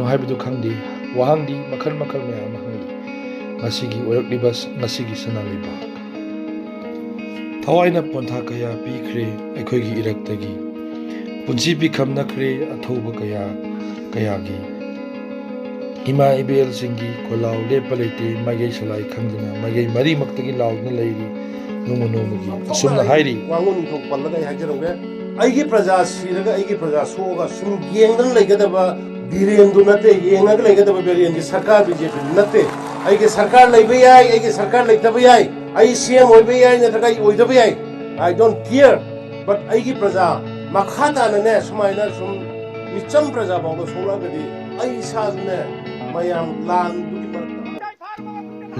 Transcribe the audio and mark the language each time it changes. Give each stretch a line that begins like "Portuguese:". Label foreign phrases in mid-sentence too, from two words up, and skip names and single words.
Manipuri: haibdu khangde wahangdi makhal mayam hangli ngasigi orakliba ngasigi sanaleibak thawaina pontha kaya pikre aikhoigi iraktagi punshi pikhamnakre Ataoba kayagi ima ibel singi kolau lepalaite magai salai khangdana magai mari maktagi laudna leiri nomogi asumna hairi wangun thok pallaga hajaroge aigi praja siraga aigi praja soga sum yengdan legadaba birendu nate yengaga legadaba birendi sarkar BJP nate aigi sarkar leiba yai aigi sarkar leitaba yai ai CM oiba yai nataga oidaba yai
English: I don't care but
Manipuri: aigi praja makhata ne sumaina sum micham praja bawda solagadi ai sajne mayam lan dugi marta